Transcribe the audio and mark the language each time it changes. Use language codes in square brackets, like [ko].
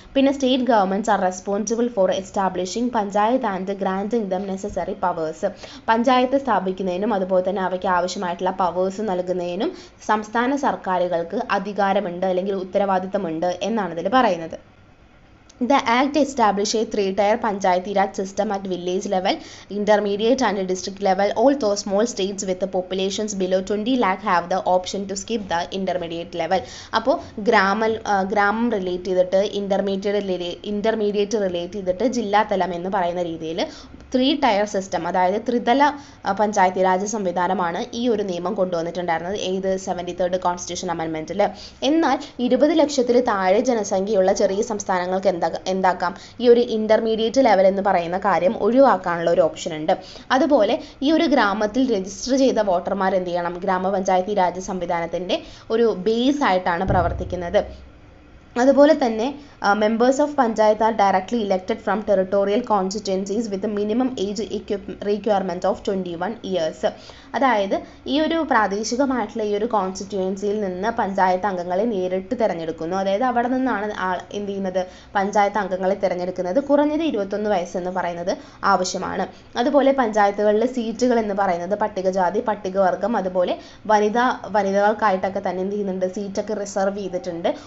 [en] പിന്നെ state governments are responsible for establishing panchayat and granting them necessary powers. [ml] Panchayat സ്ഥാപിക്കുന്നതിനും അതുപോലെ തന്നെ അവയ്ക്ക് ആവശ്യമായിട്ടുള്ള പവേഴ്സ് നൽകുന്നതിനും സംസ്ഥാന സർക്കാരുകൾക്ക് അധികാരമുണ്ട് അല്ലെങ്കിൽ ഉത്തരവാദിത്തമുണ്ട് എന്നാണ് ഇതിൽ പറയുന്നത്. [en] The Act established a 3-tier Panchayati Raj system at village level, intermediate and district level. Although small states with the populations below 20 lakh have the option to skip the intermediate level. [ml] അപ്പോൾ ഗ്രാമം relate ചെയ്തിട്ട് intermediate relate ചെയ്തിട്ട് ജില്ലാതലം എന്ന് പറയുന്ന രീതിയിൽ 3-tier system, അതായത് ത്രിതല പഞ്ചായത്തി രാജ് സംവിധാനമാണ് ഈ ഒരു നിയമം കൊണ്ടുവന്നിട്ടുണ്ടായിരുന്നത് ഏത് 73rd കോൺസ്റ്റിറ്റ്യൂഷൻ അമെൻമെൻറ്റിൽ. എന്നാൽ 20 ലക്ഷത്തിൽ താഴെ ജനസംഖ്യയുള്ള ചെറിയ സംസ്ഥാനങ്ങൾക്ക് എന്താക്കാം, ഈ ഒരു ഇൻ്റർമീഡിയറ്റ് ലെവൽ എന്ന് പറയുന്ന കാര്യം ഒഴിവാക്കാനുള്ള ഒരു ഓപ്ഷൻ ഉണ്ട്. അതുപോലെ ഈ ഒരു ഗ്രാമത്തിൽ രജിസ്റ്റർ ചെയ്ത വോട്ടർമാർ എന്ത് ചെയ്യണം, ഗ്രാമപഞ്ചായത്തി രാജ് സംവിധാനത്തിൻ്റെ ഒരു ബേസ് ആയിട്ടാണ് പ്രവർത്തിക്കുന്നത്. അതുപോലെ തന്നെ [en] members of panchayat are directly elected from territorial constituencies with a minimum age requirement of 21 years. [ml] അതായത് ഈ ഒരു പ്രാദേശികമായിട്ടുള്ള ഈ ഒരു കോൺസ്റ്റിറ്റ്യുവൻസിയിൽ നിന്ന് പഞ്ചായത്ത് അംഗങ്ങളെ നേരിട്ട് തിരഞ്ഞെടുക്കുന്നു. അതായത് അവിടെ നിന്നാണ് എന്ത് ചെയ്യുന്നത്, പഞ്ചായത്ത് അംഗങ്ങളെ തിരഞ്ഞെടുക്കുന്നത്. കുറഞ്ഞത് 21 വയസ്സെന്ന് പറയുന്നത് ആവശ്യമാണ്. അതുപോലെ പഞ്ചായത്തുകളിലെ സീറ്റുകൾ എന്ന് പറയുന്നത് പട്ടികജാതി, പട്ടികവർഗം, അതുപോലെ വനിതകൾക്കായിട്ടൊക്കെ തന്നെ എന്ത് ചെയ്യുന്നുണ്ട്, സീറ്റൊക്കെ റിസർവ് ചെയ്തിട്ടുണ്ട്.